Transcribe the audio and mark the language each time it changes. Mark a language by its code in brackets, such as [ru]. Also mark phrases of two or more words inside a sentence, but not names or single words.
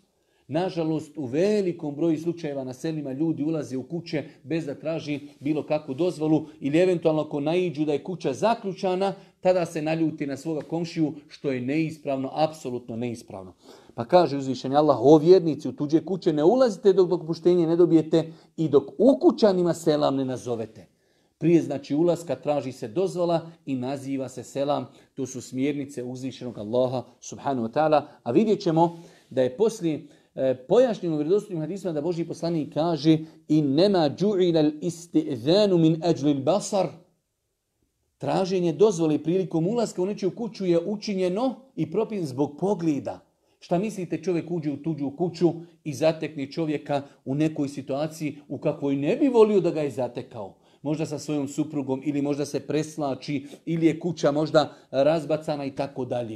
[bs] Nažalost, u velikom broju slučajeva na selima ljudi ulaze u kuće bez da traži bilo kakvu dozvolu ili eventualno ako naiđu da je kuća zaključana, tada se naljuti na svoga komšiju, što je neispravno, apsolutno neispravno. Pa kaže uzvišeni Allah, o vjernici, u tuđe kuće ne ulazite dok dopuštenje ne dobijete i dok ukućanima selam ne nazovete. Prije ulaska traži se dozvola i naziva se selam. To su smjernice uzvišenog Allaha [ar] سبحانه وتعالى. [bs] A vidjet ćemo da je poslije pojašnjeno u vjerodostojnim hadisima da Božji poslanik kaže [ar] إنما جعل الاستئذان من أجل البصر. [bs] Traženje dozvole prilikom ulaska u nečiju kuću je učinjeno i propisan zbog pogleda. Šta mislite, čovjek uđe u tuđu kuću i zatekne čovjeka u nekoj situaciji u kakvoj ne bi volio da ga je zatekao. Možda sa svojom suprugom ili možda se preslači ili je kuća možda razbacana i tako dalje.